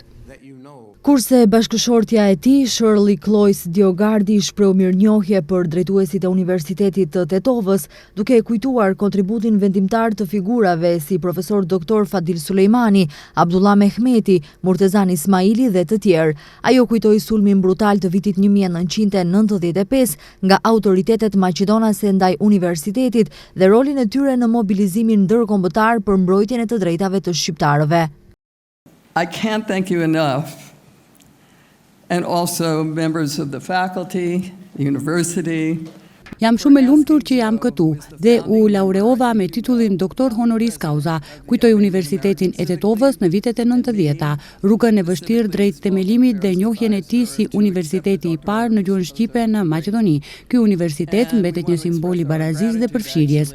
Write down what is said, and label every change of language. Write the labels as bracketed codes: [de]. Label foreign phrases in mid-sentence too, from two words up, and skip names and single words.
[sq] Kurse bashkëshortja e tij, Shirley Cloyce Diogardi, shpreu mirënjohje për drejtuesit e Universitetit të Tetovës, duke kujtuar kontributin vendimtar të figurave si profesor doktor Fadil Sulejmani, Abdullah Mehmeti, Murtezan Ismaili dhe të tjerë. Ajo kujtoi sulmin brutal të vitit 1995 nga autoritetet maqedonase ndaj universitetit dhe rolin e tyre në mobilizimin ndërkombëtar për mbrojtjen e të drejtave të shqiptarëve. [en] I can't thank you enough. And also members of the faculty, university. [sq] Jam shumë e lumtur që jam këtu dhe u laureova me titullin doktor [la] honoris causa. [sq] Kujtoj Universitetin e Tetovës në vitet e 90-ta, rrugën e vështirë drejt themelimit dhe njohjen e tij si universiteti i parë në gjuhën shqipe në Maqedoni. Ky universitet mbetet një simbol i barazisë dhe përfshirjes.